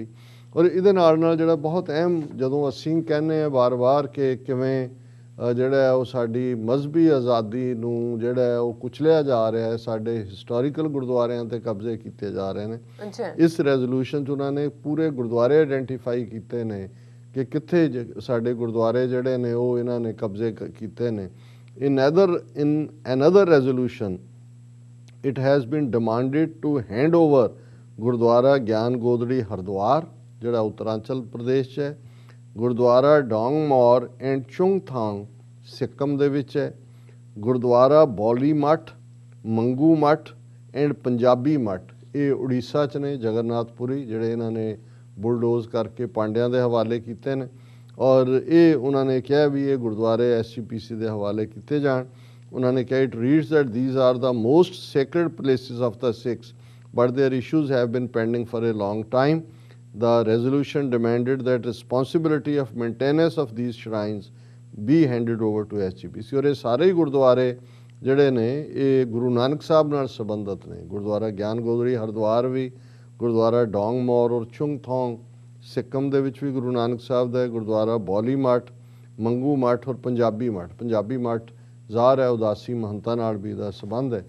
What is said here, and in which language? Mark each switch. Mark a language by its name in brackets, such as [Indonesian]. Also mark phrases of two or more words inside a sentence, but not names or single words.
[Punjabi] ਔਰ ਇਹਦੇ ਨਾਲ ਜਿਹੜਾ ਬਹੁਤ ਅਹਿਮ ਜਦੋਂ ਅਸੀਂ ਕਹਿੰਦੇ ਹਾਂ ਵਾਰ-ਵਾਰ ਕਿ ਕਿਵੇਂ ਜਿਹੜਾ ਉਹ ਸਾਡੀ ਮਜ਼ਹਬੀ ਆਜ਼ਾਦੀ ਨੂੰ ਜਿਹੜਾ ਉਹ ਕੁਚਲਿਆ ਜਾ ਰਿਹਾ ਹੈ, ਸਾਡੇ ਹਿਸਟੋਰੀਕਲ ਗੁਰਦੁਆਰਿਆਂ 'ਤੇ ਕਬਜ਼ੇ ਕੀਤੇ ਜਾ ਰਹੇ ਨੇ. ਇਸ ਰੈਜ਼ੋਲੂਸ਼ਨ 'ਚ ਉਹਨਾਂ ਨੇ ਪੂਰੇ ਗੁਰਦੁਆਰੇ ਆਇਡੈਂਟੀਫਾਈ ਕੀਤੇ ਨੇ ਕਿ ਕਿੱਥੇ ਸਾਡੇ ਗੁਰਦੁਆਰੇ ਜਿਹੜੇ ਨੇ ਉਹ ਇਹਨਾਂ ਨੇ ਕਬਜ਼ੇ ਕੀਤੇ ਨੇ. [English] in another resolution it has been demanded to hand over [Punjabi] ਗੁਰਦੁਆਰਾ ਗਿਆਨ ਗੋਦੜੀ ਹਰਿਦੁਆਰ ਜਿਹੜਾ ਉੱਤਰਾਂਚਲ ਪ੍ਰਦੇਸ਼ 'ਚ ਹੈ, ਗੁਰਦੁਆਰਾ ਡੋਂਗਮੌਰ ਐਂਡ ਚੁੰਗਥਾਂਗ ਸਿੱਕਮ ਦੇ ਵਿੱਚ ਹੈ, ਗੁਰਦੁਆਰਾ ਬੌਲੀ ਮੱਠ, ਮੰਗੂ ਮੱਠ ਐਂਡ ਪੰਜਾਬੀ ਮੱਠ ਇਹ ਉੜੀਸਾ 'ਚ ਨੇ, ਜਗਨਨਾਥਪੁਰੀ ਜਿਹੜੇ ਇਹਨਾਂ ਨੇ ਬੁਲਡੋਜ਼ ਕਰਕੇ ਪਾਂਡਿਆਂ ਦੇ ਹਵਾਲੇ ਕੀਤੇ ਨੇ. ਔਰ ਇਹ ਉਹਨਾਂ ਨੇ ਕਿਹਾ ਵੀ ਇਹ ਗੁਰਦੁਆਰੇ SGPC ਦੇ ਹਵਾਲੇ ਕੀਤੇ ਜਾਣ. ਉਹਨਾਂ ਨੇ ਕਿਹਾ [English] it reads that these are the most sacred places of the Sikhs but their issues have been pending for a long time. The resolution demanded that responsibility of maintenance of these shrines be handed over to SGPC. [Punjabi] ਔਰ ਇਹ ਸਾਰੇ ਹੀ ਗੁਰਦੁਆਰੇ ਜਿਹੜੇ ਨੇ ਇਹ ਗੁਰੂ ਨਾਨਕ ਸਾਹਿਬ ਨਾਲ ਸੰਬੰਧਿਤ ਨੇ. ਗੁਰਦੁਆਰਾ ਗਿਆਨ ਗੋਦੜੀ ਹਰਿਦੁਆਰ ਵੀ, ਗੁਰਦੁਆਰਾ ਡੋਂਗਮੌਰ ਔਰ ਚੁੰਗਥੋਂਗ ਸਿੱਕਮ ਦੇ ਵਿੱਚ ਵੀ ਗੁਰੂ ਨਾਨਕ ਸਾਹਿਬ ਦਾ ਹੈ, ਗੁਰਦੁਆਰਾ ਬੌਲੀ ਮੱਠ, ਮੰਗੂ ਮੱਠ ਔਰ ਪੰਜਾਬੀ ਮੱਠ. ਪੰਜਾਬੀ ਮੱਠ ਜ਼ਾਹਰ ਹੈ ਉਦਾਸੀ ਮਹੰਤਾਂ ਨਾਲ ਵੀ ਇਹਦਾ ਸੰਬੰਧ ਹੈ.